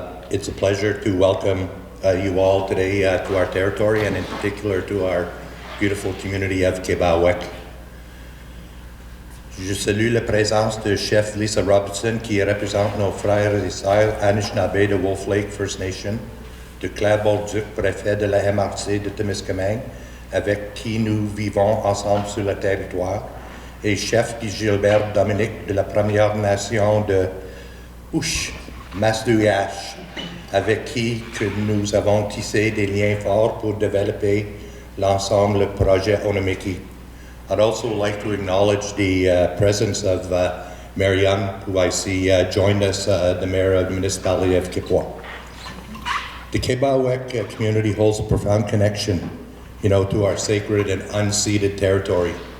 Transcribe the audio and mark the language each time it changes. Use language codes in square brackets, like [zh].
[en] It's a pleasure to welcome you all today to our territory, and in particular to our beautiful community of Kebawek. [fr] Je salue la présence de chef Lisa Robinson, qui représente nos frères et sœurs Anishinaabe de Wolf Lake First Nation, de Claire Bolduc, préfet de la MRC de Témiscamingue, avec qui nous vivons ensemble sur le territoire, et chef Gilbert Dominique de la Première Nation de Masdouiache, avec qui que nous avons tissé des liens forts pour développer l'ensemble du projet Onimiki. [en] I'd also like to acknowledge the presence of Mayor Young, who I see joined us, the Mayor of the Municipality of Kipwa. The Kebawek community holds a profound connection, to our sacred and unceded territory.